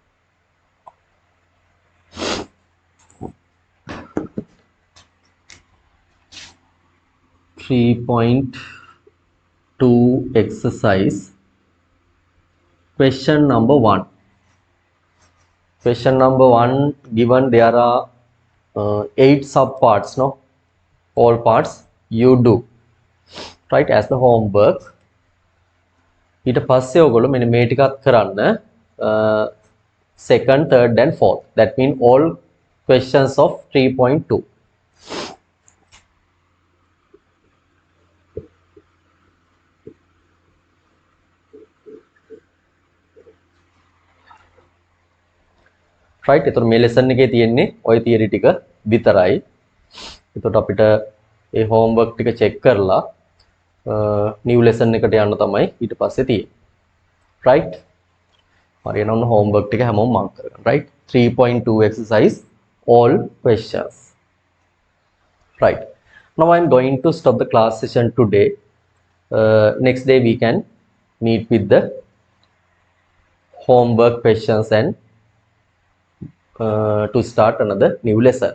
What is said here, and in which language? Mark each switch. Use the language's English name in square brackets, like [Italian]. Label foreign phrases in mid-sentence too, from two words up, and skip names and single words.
[English] Exercise question number 1. Question number 1 given there are 8 subparts, no, all parts you do right as the homework. [Sinhala] ඊට පස්සේ ඔයගොල්ලෝ මෙන්න මේ ටිකත් කරන්න [English] second, third and fourth. That means all questions of 3.2. [Sinhala] right එතකොට මේ lesson එකේ තියෙන්නේ ওই theory ටික විතරයි. එතකොට අපිට ඒ homework ටික check කරලා [English] new lesson [Sinhala] එකට යන්න තමයි ඊට පස්සේ තියෙන්නේ. right හරි එහෙනම් ඔන්න homework ටික හැමෝම mark කරගන්න. [English] right 3.2 exercise all questions. right now I am going to stop the class session today. Next day we can meet with the homework questions and to start another new lesson.